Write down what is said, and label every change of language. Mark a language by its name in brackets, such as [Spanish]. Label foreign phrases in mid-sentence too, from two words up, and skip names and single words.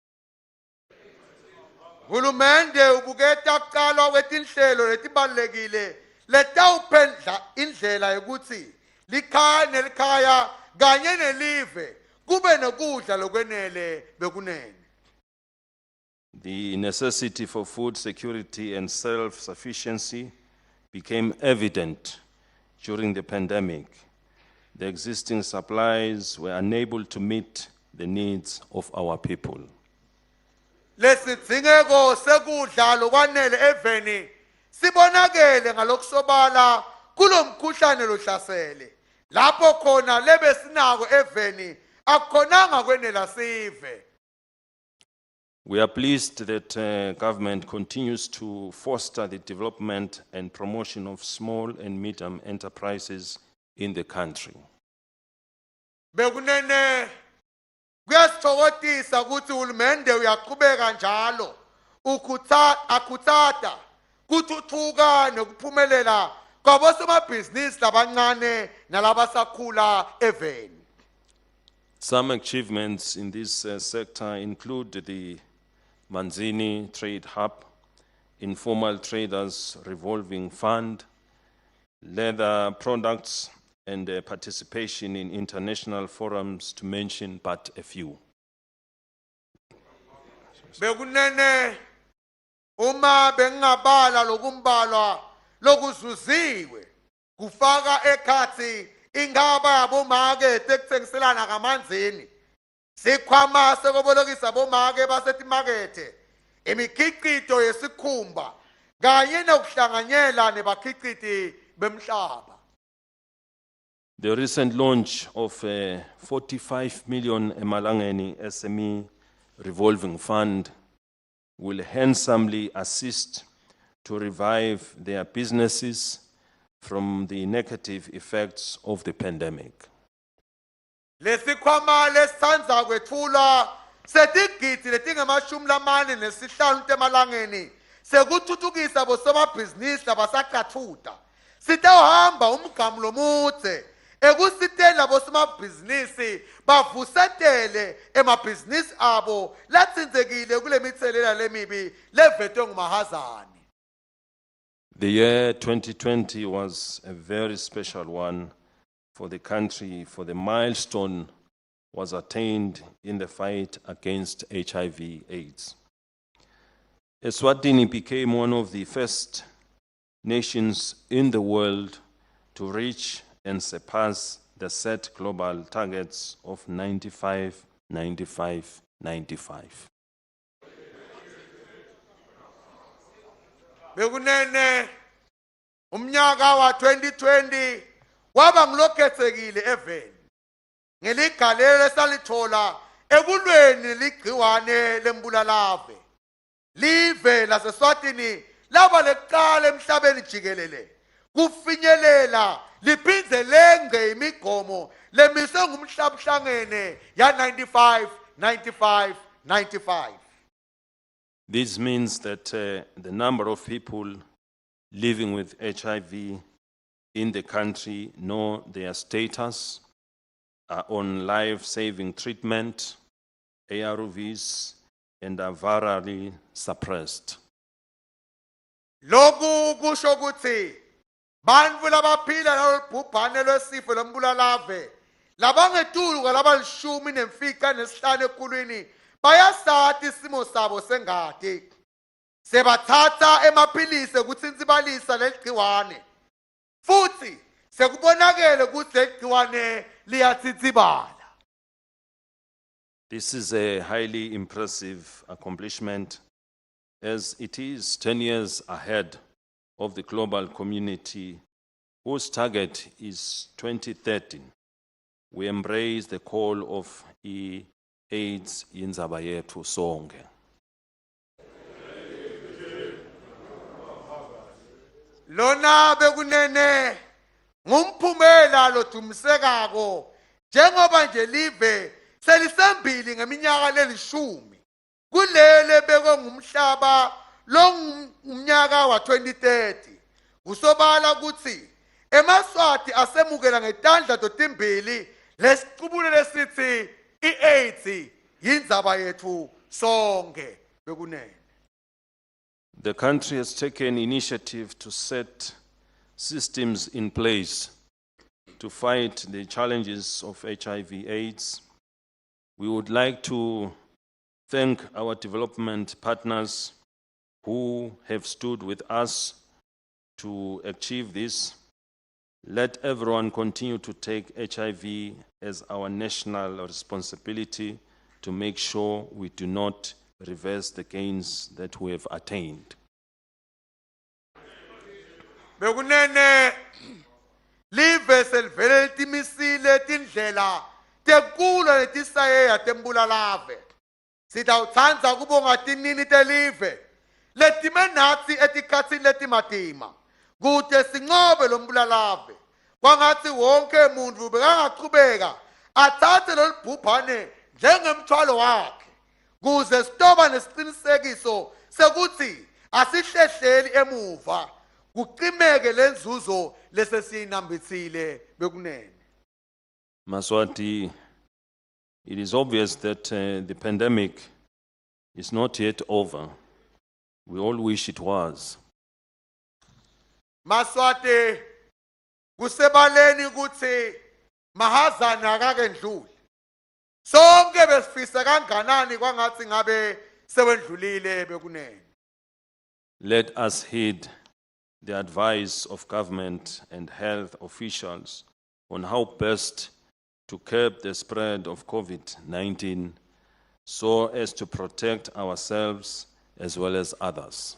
[Swati] Hulumende ubuketa kuqalwa kwetinhlelo letibalulekile letawuphendla indlela yokuthi likhaya nelikhaya kanye nelive kube nokudla lokwenele bekunene. [English] The necessity for food security and self-sufficiency became evident during the pandemic. The existing supplies were unable to meet the needs of our people. [Swati] lesidingeko sekudla lokwanele eveni sibonakele ngalokusobala kulomkhuhlane lohlasele lapho khona lebe sinako eveni akukhonanga kwenela sive. [English] We are pleased that government continues to foster the development and promotion of small and medium enterprises in the country. [Swati] Bekunene kuyasithokozisa ukuthi uhulumende uyaqhubeka njalo akhuthata kuthuthuka nokuphumelela kwabosomabhizinisi labancane nalabasakhula eveni. [English] Some achievements in this sector include the Manzini Trade Hub, Informal Traders Revolving Fund, leather products, and participation in international forums, to mention but a few. [Swati] Bekunene uma bengabala lokumbalwa lokuzuziwe kufaka ekhathi ingaba yabomakethe ekuthengiselana kamanzini sikhwama sekobolokisa abomake basetimakethe imikhiqido yesikhumba kanye nokuhlanganyela nebakhiqidi bemhlaba. [English] The recent launch of a 45 million Emalangeni SME revolving fund will handsomely assist to revive their businesses from the negative effects of the pandemic. [Swati] Lesikhwama lesandza kwethula setigidi letingamashumi lamane nesihlanu temalangeni sekuthuthukisa bosomabhizinisi labasaqathuta sitawuhamba umgamu lomudze ekusitela bosomabhizinisi bavusetele emabhizinisi abo latsindzekile kule mithelela lemibi levetwe ngumahazane. [English] The year 2020 was a very special one for the country, for the milestone was attained in the fight against HIV/AIDS. Eswatini became one of the first nations in the world to reach and surpass the set global targets of 95, 95, 95. [Swati] Bekunene umnyaka wa 2020 waba ngilokhetsekile eveni ngeligalelo esalithola ekulweni ligciwane lembulalave live laseSwatini laba leqala emhlabeni jikelele kufinyelela liphindze lenge imigomo lemise ngumhlabuhlangene ya 95 95 95. [English] This means that the number of people living with HIV in the country know their status, are on life-saving treatment, ARVs, and are virally suppressed. [Swati] Loku kusho ukuthi bantfu labaphila nalobhubhane lwesifo lombulalave labangetulu labalishumi nemfica nesihlanu ekulwini bayasati isimo sabo sengati sebathatha emaphilisi ukutsintsibalisa leligciwane futhi sekubonakele ukuthi leligciwane liyatsitsibala. [English] This is a highly impressive accomplishment, as it is 10 years ahead of the global community whose target is 2030. We embrace the call of AIDS [Swati] indzaba yethu sonke. Lona bekunene ngumphumela lodumisekako njengoba nje live selisembili ngeminyaka lelishumi kulele beko ngumhlaba longumnyaka wa 2030 kusobala ukuthi emaswati asemukela ngetandla totimbili lesiqubulo lesithi iAIDS yindzaba yethu sonke bekunene. [English] The country has taken initiative to set systems in place to fight the challenges of HIV/AIDS. We would like to thank our development partners who have stood with us to achieve this. Let everyone continue to take HIV as our national responsibility to make sure we do not reverse the gains that we have attained. [Swati] Bekunene live selivele letimisile tindlela tekula letisayeya tembulalave. Sitawutsandza kubonga tinini telive letime natsi etikhatsini letimatima kute sinqobe lombulalave. Kwangathi wonke umuntu bekangaqhubeka athathe lolibhubhane njengemthwalo wakhe kuze sitoba nesiqinisekiso sekuthi asihlehleli emuva kuqimeke lenzuzo lesesiyinambithile bekunene. [English] Maswati, it is obvious that the pandemic is not yet over. We all wish it was. [Swati] Maswati kusebaleni ukuthi mahazana akakendluli. Sonke besifisa kanganani kwangathi ngabe sewendlulile bekunene. [English] Let us heed the advice of government and health officials on how best to curb the spread of COVID-19 so as to protect ourselves as well as others.